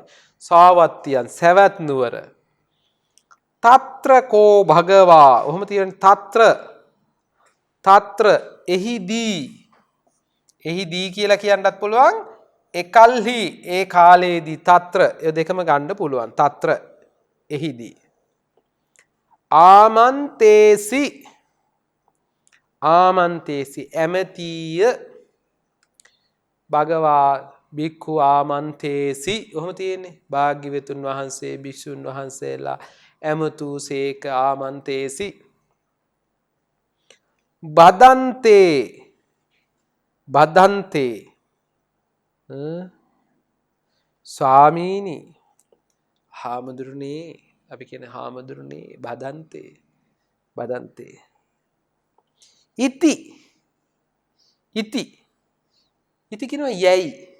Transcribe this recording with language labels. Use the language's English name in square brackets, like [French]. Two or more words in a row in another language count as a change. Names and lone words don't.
[Pali] සාවත්තියන් [Sinhala] සවැත් නුවර. [Pali] තත්‍රකෝ භගවා. [Sinhala] ඔහොම තියෙන තත්‍ර එහිදී කියලා කියන්නත් පුළුවන්. එකල්හි ඒ කාලයේදී තත්‍ර ඒ දෙකම ගන්න පුළුවන්. තත්‍ර එහිදී. [Pali] ආමන්තේසි ඇමතිය භගවා බික්ඛු ආමන්තේසි. [Sinhala] ඔහොම තියෙන්නේ. භාග්‍යවතුන් වහන්සේ භික්ෂුන් වහන්සේලා ඇමතු සේක ආමන්තේසි. බදන්තේ ස්වාමීනි හාමුදුරනේ අපි කියන හාමුදුරනේ [Pali] බදන්තේ ඉති [Sinhala] කියනවා යයි